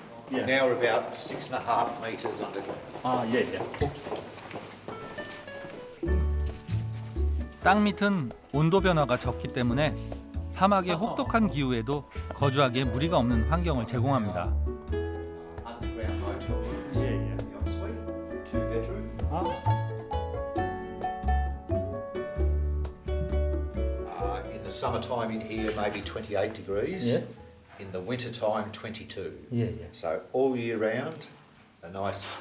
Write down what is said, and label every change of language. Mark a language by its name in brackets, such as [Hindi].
[English] Now we're about 6.5 metres under. [Korean] 예. 땅 밑은 온도 변화가 적기 때문에 사막의 혹독한 기후에도 거주하기에 무리가 없는 환경을 제공합니다. [English] Underground motel rooms. The ensuite, 2-bedroom. In the summertime in here, maybe 28 degrees. Yeah. In the winter time, 22. [Korean] 예. [English] So all year round, a nice,